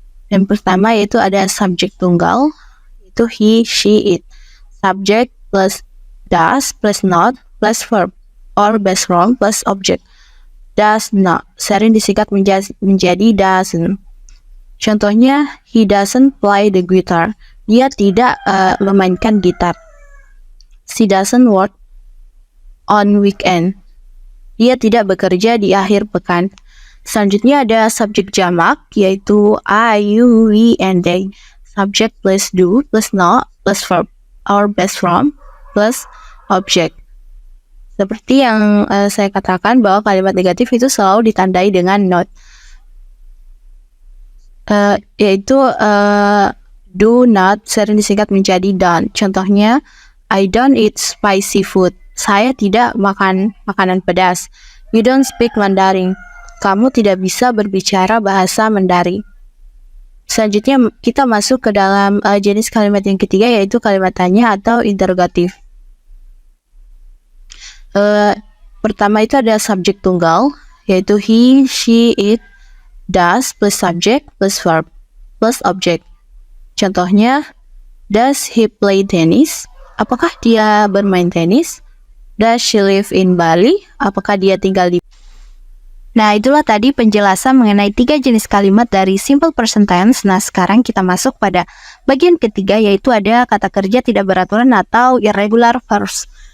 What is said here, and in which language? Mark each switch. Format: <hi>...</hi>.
<id>Yang pertama yaitu ada subjek tunggal, itu</id> <en>he, she, it. Subject plus does plus not plus verb or base form plus object.</en> <id>Does not sering disingkat menjadi doesn't.</id> <en>Contohnya, he doesn't play the guitar.</en> <id>Dia tidak memainkan gitar.</id> <en>She doesn't work on weekend.</en> <id>Dia tidak bekerja di akhir pekan. Selanjutnya ada subjek jamak, yaitu</id> <en>I, you, we, and they. Subject plus do plus not plus verb or base form plus object.</en> <id>Seperti yang saya katakan bahwa kalimat negatif itu selalu ditandai dengan not. Yaitu do not sering disingkat menjadi don't.</id> <en>Contohnya, I don't eat spicy food.</en> <id>Saya tidak makan makanan pedas.</id> <en>You don't speak Mandarin.</en> <id>Kamu tidak bisa berbicara bahasa Mandarin. Selanjutnya kita masuk ke dalam jenis kalimat yang ketiga, yaitu kalimat tanya atau interrogatif. Pertama itu ada subjek tunggal, yaitu</id> <en>he, she, it, does plus subject plus verb plus object. Contohnya, does he play tennis?</en> <id>Apakah dia bermain tenis?</id> <en>Does she live in Bali?</en> <id>Apakah dia tinggal di... Nah, itulah tadi penjelasan mengenai 3 jenis kalimat dari simple present tense. Nah, sekarang kita masuk pada bagian ketiga, yaitu ada kata kerja tidak beraturan atau irregular verbs.</id>